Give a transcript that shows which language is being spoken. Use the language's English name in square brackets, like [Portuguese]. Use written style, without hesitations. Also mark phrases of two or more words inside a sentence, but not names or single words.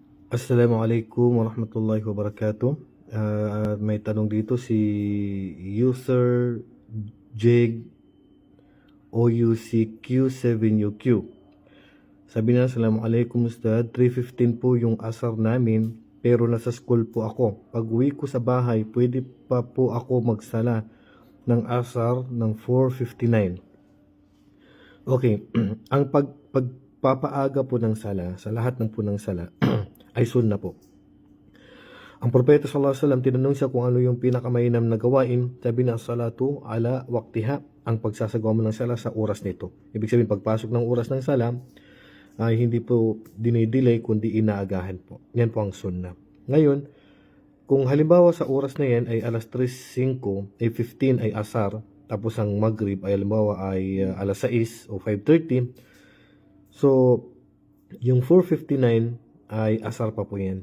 [Arabic] السلام عليكم ورحمة الله وبركاته. [Filipino] May tanong dito si user Jeg OUCQ7UQ. Sabi na, [Arabic] السلام عليكم أستاذ, [Filipino] 3:15 po yung asar namin pero nasa school po ako. Pag uwi ko sa bahay, pwede pa po ako magsala ng asar ng 4:59. Okay, ang pagpapaaga po ng sala, sa lahat ng po ng sala, ay sunna po. Ang propeta [Arabic] صلى الله عليه وسلم, [Filipino] tinanong siya kung ano yung pinakamainam na gawain. Sabi na, [Arabic] الصلاة على وقتها, [Filipino] ang pagsasagawa mo ng sala sa oras nito. Ibig sabihin, pagpasok ng oras ng sala ay hindi po dinidelay kundi inaagahan po. Yan po ang sunna. Ngayon, kung halimbawa sa oras na yan ay alas 3:05, ay 15 ay asar, tapos ang maghrib ay halimbawa ay alas 6 o 5:30, so yung 4:59 ay asar pa po yan.